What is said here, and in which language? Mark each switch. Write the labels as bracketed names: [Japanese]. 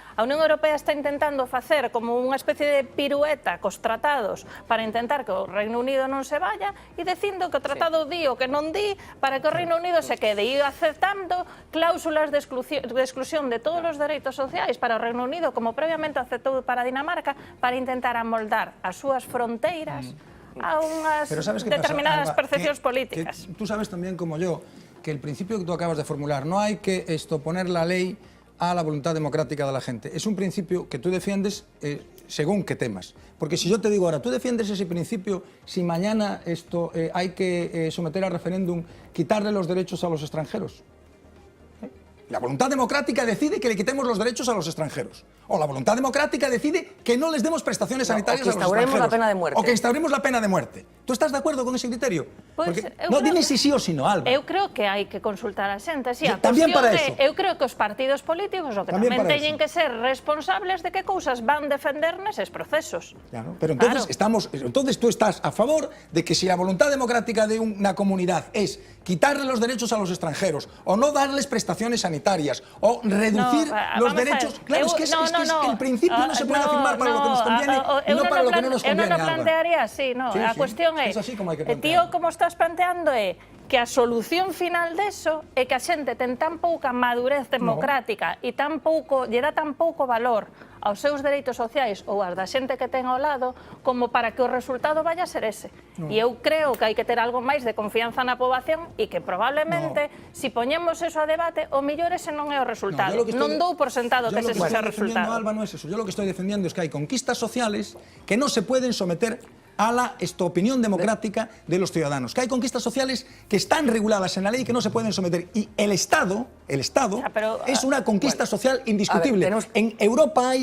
[Galician] A Unión Europea está intentando facer como unha especie de pirueta cos tratados para intentar que o Reino Unido non se vaya e dicindo que o tratado di o que non di para que o Reino Unido se quede e aceptando cláusulas de exclusión de todos os dereitos sociais para o Reino Unido, como previamente aceptou para Dinamarca, para intentar amoldar as súas fronteiras a unhas determinadas percepcións políticas. [Spanish] Tú sabes también como yo que el principio que tú acabas de formular, no hay que poner la ley a la voluntad democrática de la gente. Es un principio que tú defiendes según qué temas. Porque si yo te digo ahora, tú defiendes ese principio, si mañana hay que someter a referéndum, quitarle los derechos a los extranjeros. La voluntad democrática decide que le quitemos los derechos a los extranjeros. O la voluntad democrática decide que no les demos prestaciones sanitarias a los extranjeros. O que instauremos la pena de muerte. O que instauremos la pena de muerte. ¿Tú estás de acuerdo con ese criterio? Pues, no, dime si sí o si no, Alba. [Galician] Eu creo que hai que consultar a xente. Sí, a tamén para eso. Eu creo que os partidos políticos o que tamén teñen que ser responsables de que cousas van defender neses procesos. [Spanish] Claro, pero entonces, entonces tú estás a favor de que si la voluntad democrática de una comunidad es quitarle los derechos a los extranjeros o no darles prestaciones sanitarias o reducir los derechos... Claro, es que el principio no se puede afirmar para lo que nos conviene y no para lo que no nos conviene, [Galician] Eu non plantearía así, no. A cuestión é, tío, como estás planteando é que a solución final deso é que a xente ten tan pouca madurez democrática e lle dá tan pouco valor aos seus dereitos sociais ou as da xente que ten ao lado como para que o resultado vaya a ser ese. E eu creo que hai que ter algo máis de confianza na poboación e que probablemente, si poñemos eso a debate, o mellor ese non é o resultado. Non dou por sentado que ese sea o resultado. [Spanish] Alba, no es eso. Yo lo que estoy defendiendo es que hay conquistas sociales que no se pueden someter a la opinión democrática de los ciudadanos, que hay conquistas sociales que están reguladas en la ley y que no se pueden someter. Y el Estado es una conquista social indiscutible. En Europa hay...